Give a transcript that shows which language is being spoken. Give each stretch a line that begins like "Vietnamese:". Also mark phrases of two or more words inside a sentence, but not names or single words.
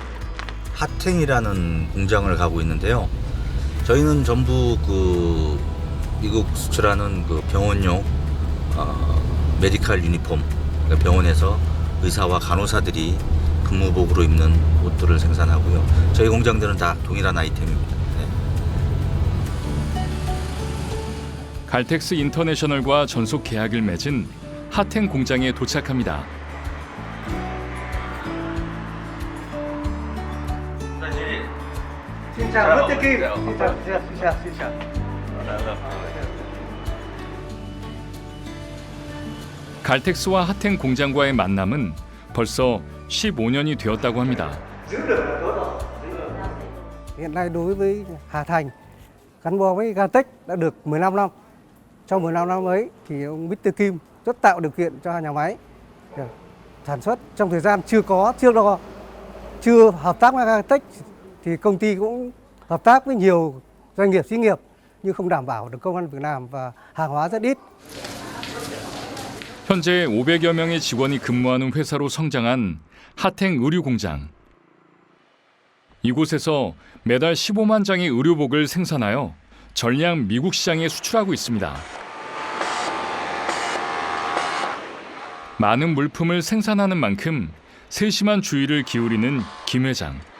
Korean: 하탱이라는 공장을 가고 있는데요. 저희는 전부 미국 수출하는 병원용
English: medical uniform,
Korean: 그러니까 병원에서 의사와 간호사들이 근무복으로 입는 옷들을 생산하고요. 저희 공장들은 다 동일한 아이템입니다. 네. 갈텍스 인터내셔널과 전속 계약을 맺은 하탱 공장에 도착합니다.
Vietnamese: Xin chào Nguyễn Tiên Kim. Xin chào.
Korean: 갈텍스와 하탱 공장과의 만남은 벌써 15년이 되었다고 합니다.
Vietnamese: Hiện nay đối với Hà Thành gắn bó với Galtech đã được 15 năm. Trong 15 năm ấy thì ông Mr. Kim rất tạo điều kiện cho nhà máy sản xuất. Trong thời gian chưa hợp tác với Galtech thì công ty cũng hợp tác với nhiều doanh nghiệp xí nghiệp nhưng không đảm bảo được công ăn việc làm và hàng hóa rất ít.
Korean: 현재 500여 명의 직원이 근무하는 회사로 성장한 하탱 의류공장. 이곳에서 매달 15만 장의 의료복을 생산하여 전량 미국 시장에 수출하고 있습니다. 많은 물품을 생산하는 만큼 세심한 주의를 기울이는 김 회장.